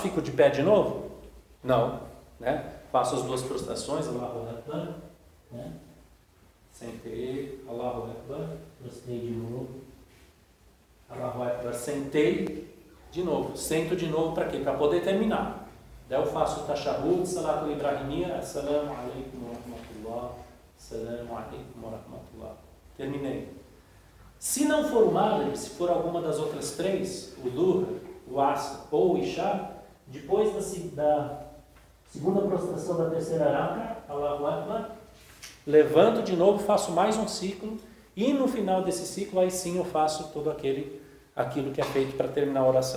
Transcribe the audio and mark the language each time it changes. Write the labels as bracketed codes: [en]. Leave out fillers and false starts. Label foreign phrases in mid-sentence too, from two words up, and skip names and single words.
[pt] Fico de pé de novo? Não, né? Faço as 2 prostrações, [ar] الله أكبر, [pt] né? Sentei, [ar] الله أكبر, [pt] prostrei de novo, [ar] الله أكبر, [pt] sentei de novo, sento de novo para quê? Para poder terminar. Daí eu faço o tashahhud, [ar] الصلاة الإبراهيمية, السلام عليكم ورحمة الله, السلام عليكم ورحمة الله. [pt] Terminei. Se não for o Maghrib, se for alguma das outras 3, o Dhuhr, o Asr ou o Isha, depois da segunda prostração da terceira raka, [ar] الله أكبر, [pt] levanto de novo, faço mais um ciclo, e no final desse ciclo, aí sim eu faço todo aquilo que é feito para terminar a oração.